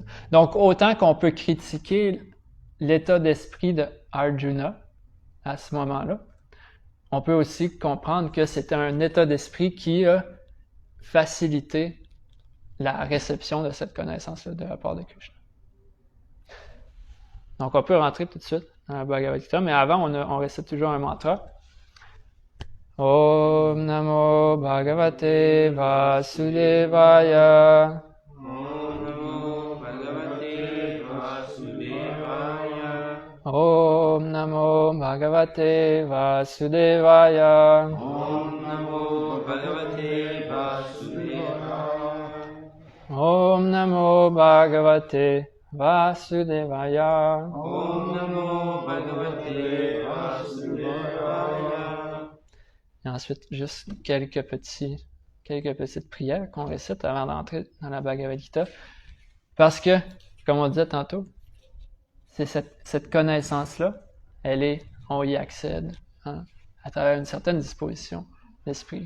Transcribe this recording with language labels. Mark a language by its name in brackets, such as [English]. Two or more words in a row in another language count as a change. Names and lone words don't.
[French] Donc, autant qu'on peut critiquer l'état d'esprit de Arjuna à ce moment-là, on peut aussi comprendre que c'était un état d'esprit qui a facilité la réception de cette connaissance-là de la part de Krishna. Donc, on peut rentrer tout de suite dans la Bhagavad Gita, mais avant, on récite toujours un mantra. [Sanskrit] ॐ नमो भगवते वासुदेवाय. ॐ नमो भगवते वासुदेवाय. ॐ नमो भगवते वासुदेवाय. ॐ नमो भगवते वासुदेवाय. ॐ नमो भगवते वासुदेवाय. ॐ नमो भगवते वासुदेवाय. [French] Et ensuite, juste quelques petites prières qu'on récite avant d'entrer dans la Bhagavad Gita. Parce que, comme on disait tantôt, c'est cette connaissance-là, on y accède hein, à travers une certaine disposition d'esprit.